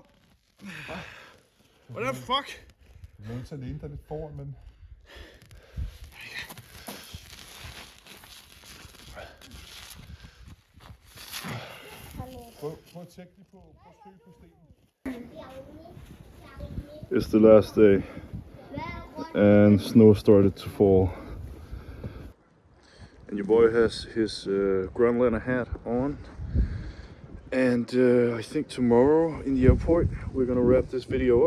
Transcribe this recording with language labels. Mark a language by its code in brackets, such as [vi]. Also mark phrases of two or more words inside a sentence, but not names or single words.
[en] What the fuck? [da] Jeg er nødt til at læne dig lidt foran, men... Prøv at tjekke lige på støv på stenen. [en] It's the last day, and snow started to fall. And your boy has his Grönlander hat on. And I think tomorrow in the airport we're gonna wrap this video up.